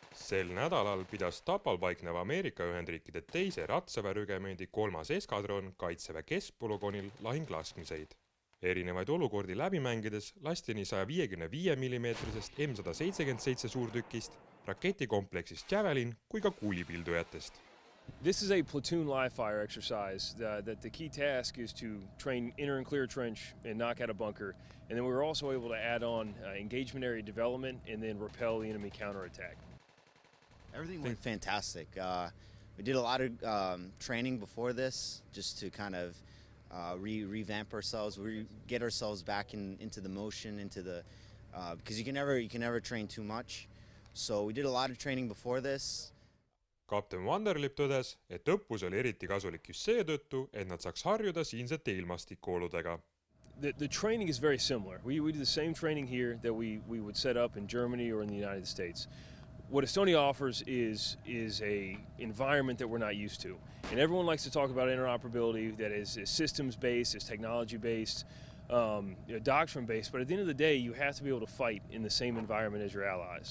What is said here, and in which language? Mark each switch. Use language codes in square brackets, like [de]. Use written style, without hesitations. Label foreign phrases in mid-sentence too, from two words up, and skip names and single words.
[et] sel nädalal pidas Tapal paikneva Ameerika Ühendriikide teise ratsaväerügemendi 3. eskadron Kaitseväe keskpolügoonil lahinglaskmiseid. Erinevaid olukordi läbi mängides lasti nii 155 mm M177 suurtükist, raketikompleksist Javelin kui ka kuulipildujatest. [en] This is a platoon live fire exercise that the key task is to train enter and clear a trench and knock out a bunker. And then we were also able to add on engagement area development and then repel the enemy counterattack. Everything went fantastic. We did a lot of training before this just to kind of revamp ourselves, get ourselves back into the motion, because you can never train too much. So we did a lot of training before this. [et] Kapten Vanderlip tõdes, et õppus oli eriti kasulik just seetõttu, et nad saaks harjuda siinsete ilmastikuoludega. [en] The training is very similar. We do the same training here that we would set up in Germany or in the United States. What Estonia offers is a environment that we're not used to. And everyone likes to talk about interoperability that is systems-based, is technology-based, doctrine-based, but at the end of the day, you have to be able to fight in the same environment as your allies.